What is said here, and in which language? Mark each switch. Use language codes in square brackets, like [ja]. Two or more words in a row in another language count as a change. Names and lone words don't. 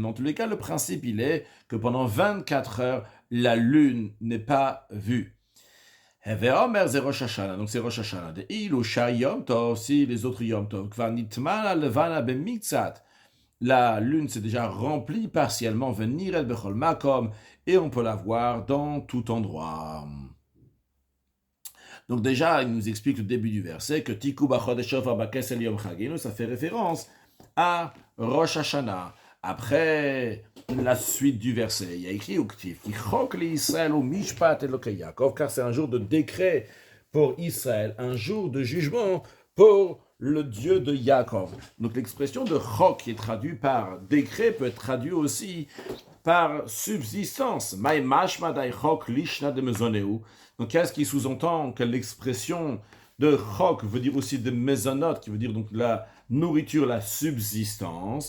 [fr] Mais en tous les cas, le principe, il est que pendant 24 heures, la lune n'est pas vue. Ve'omer, c'est Rosh Hashanah, donc c'est Rosh Hashanah. [he] דאילו שאר יום טוב, [fr] si les autres Yom Tov, [he] כבר נתמלאה לבנה במקצת, [fr] la lune s'est déjà remplie partiellement, [he] ונראית בכל מקום, [fr] et on peut la voir dans tout endroit. Donc déjà, il nous explique le début du verset que [he] תקעו בחדש שופר בכסה יום חגנו, [fr] ça fait référence à Rosh Hashanah. Après la suite du verset, il y a écrit [he] וכתיב, כי חק לישראל הוא משפט לאלקי יעקב, [fr] car c'est un jour de décret pour Israël, un jour de jugement pour le Dieu de Yaakov. Donc l'expression de chok qui est traduite par décret peut être traduite aussi par subsistance. [he] מאי משמע דהאי חק לישנא דמזוני. [fr] Donc qu'est-ce qui sous-entend que l'expression de chok veut dire aussi de mezonot, qui veut dire donc la nourriture, la subsistance.